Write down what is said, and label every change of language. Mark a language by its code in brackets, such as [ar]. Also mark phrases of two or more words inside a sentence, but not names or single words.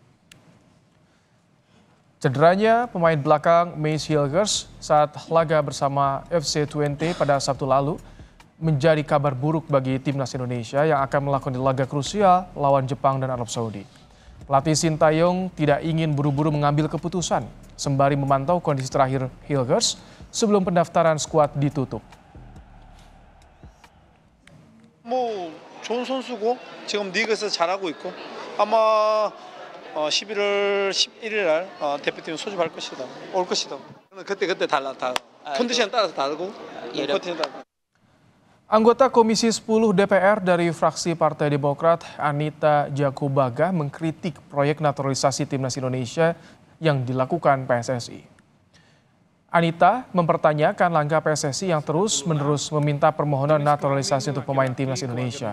[id] Cederanya pemain belakang Mace Hilgers saat laga bersama FC20 pada Sabtu lalu menjadi kabar buruk bagi timnas Indonesia yang akan melakukan laga krusial lawan Jepang dan Arab Saudi. Pelatih Sinteyong tidak ingin buru-buru mengambil keputusan sembari memantau kondisi terakhir Hilgers sebelum pendaftaran skuad ditutup. [ko] 좋은 선수고 지금 리그에서 잘하고 있고 아마 11월 11일 날 대표팀 소집할 것이다. 올 것이다. 그때 달라. 컨디션 따라서 다르고 컨디션 따라. [id] Anggota Komisi 10 DPR dari fraksi Partai Demokrat, Anita Jakobaga, mengkritik proyek naturalisasi timnas Indonesia yang dilakukan PSSI. Anita mempertanyakan langkah PSSI yang terus-menerus meminta permohonan naturalisasi untuk pemain timnas Indonesia.